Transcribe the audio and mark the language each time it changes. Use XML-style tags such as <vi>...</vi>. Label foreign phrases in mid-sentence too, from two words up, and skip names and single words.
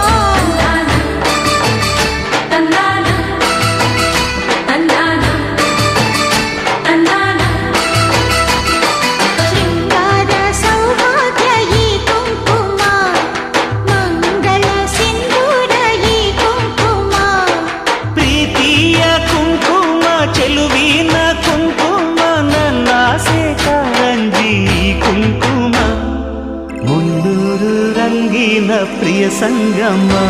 <te>శృంగార సౌభాగ్య ఈ కుంకుమ మంగళ సింధూర ఈ కుంకుమ</te> <kn>ಪ್ರೀತಿಯ ಕುಂಕುಮ ಚೆಲುವಿನ ಕುಂಕುಮ ನನ್ನಾಸೆ ಕಾರಂಜಿ ಕುಂಕುಮ ಮುನ್ನೂರು ರಂಗಿನ ಪ್ರಿಯ ಸಂಗಮ</kn>